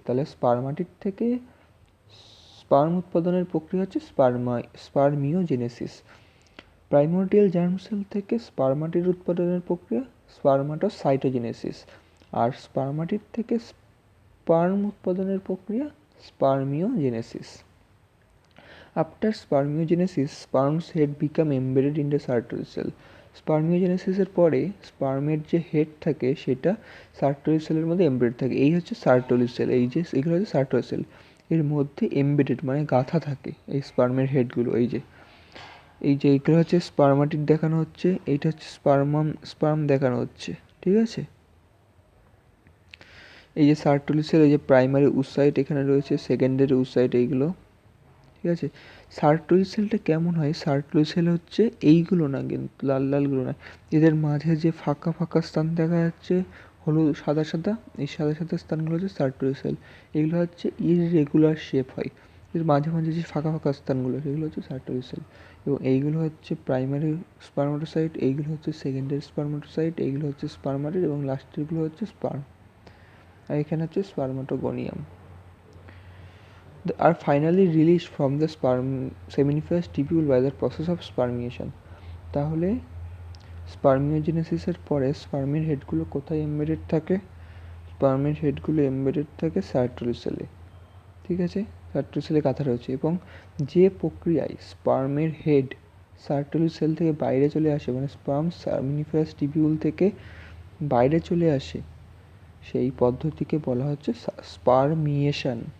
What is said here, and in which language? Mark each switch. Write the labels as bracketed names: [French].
[Bangla] তাহলে স্পারমাটিড থেকে স্পার্ম উৎপাদনের প্রক্রিয়া হচ্ছে স্পারমিওজেনেসিস। প্রাইমোর্ডিয়াল জার্ম সেল থেকে স্পারমাটিড উৎপাদনের প্রক্রিয়া স্পারমাটোসাইটোজেনেসিস, আর স্পারমাটিড থেকে স্পার্ম উৎপাদনের প্রক্রিয়া স্পারমিওজেনেসিস। [English] After spermiogenesis, sperm's head become embedded in the Sertoli cell. [Bangla] স্পার্মিওজেনেসিসের পরে স্পার্মের যে হেড থাকে সেটা সার্টরি সেলের মধ্যে এমবেডেড থাকে। এই হচ্ছে সার্টলি সেল, এই যে এগুলো হচ্ছে সার্টলি সেল, এর মধ্যে এমবেডেড মানে গাঁথা থাকে এই স্পার্মের হেডগুলো। এই যে এইগুলো হচ্ছে স্পারমাটিড দেখানো হচ্ছে, এইটা হচ্ছে স্পার্ম দেখানো হচ্ছে, ঠিক আছে। এই যে সার্টলি সেল, এই যে প্রাইমারি উসাইট এখানে রয়েছে, সেকেন্ডারি উসাইট এইগুলো, ঠিক আছে। সার্টরি সেলটা কেমন হয়? সার্টরি সেল হচ্ছে এইগুলো না, কিন্তু লাল লালগুলো না, এদের মাঝে যে ফাঁকা ফাঁকা স্থান দেখা যাচ্ছে হলুদ সাদা সাদা, এই সাদা সাদা স্থানগুলো হচ্ছে সার্টরি সেল। এগুলো হচ্ছে ইররেগুলার শেপ হয়, এর মাঝে মাঝে যে ফাঁকা ফাঁকা স্থানগুলো সেগুলো হচ্ছে সার্টরি সেল। এবং এইগুলো হচ্ছে প্রাইমারি স্পারমাটোসাইট, এইগুলো হচ্ছে সেকেন্ডারি স্পারমাটোসাইট, এইগুলো হচ্ছে স্পারমাটিড, এবং লাস্টেরগুলো হচ্ছে স্পার্ম, আর এখানে হচ্ছে স্পারমাটোগনিয়াম। [English] Are finally released from the seminiferous tubule by the process of spermiation. [Bangla] তাহলে স্পার্মিওজেনেসিসের পরে স্পার্মের হেডগুলো কোথায় এমবেডেড থাকে? স্পার্মের হেডগুলো এমবেডেড থাকে সার্টরি সেলে, ঠিক আছে, সার্টরি সেলে গাঁথা রয়েছে। এবং যে প্রক্রিয়ায় স্পার্মের হেড সার্টরি সেল থেকে বাইরে চলে আসে, মানে স্পার্ম সেমিনিফারাস টিবিউল থেকে বাইরে চলে আসে, সেই পদ্ধতিকে বলা হচ্ছে স্পারমিয়েশন।